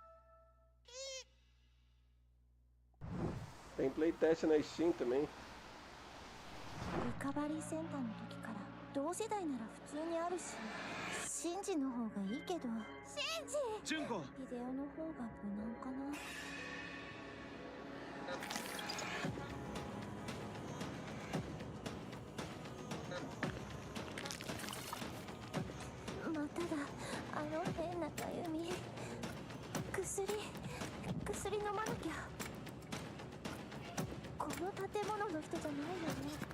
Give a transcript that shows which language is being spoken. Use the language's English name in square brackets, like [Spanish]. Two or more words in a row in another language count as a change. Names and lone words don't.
[Portuguese] Tem playtest na Steam também. [Japanese] リカバリーセンターの時から同世代なら普通にあるし、シンジの方がいいけど。シンジ！純子！ビデオの方が無難かな。まただ、あの変なかゆみ。薬飲まなきゃ。この建物の人じゃないよね。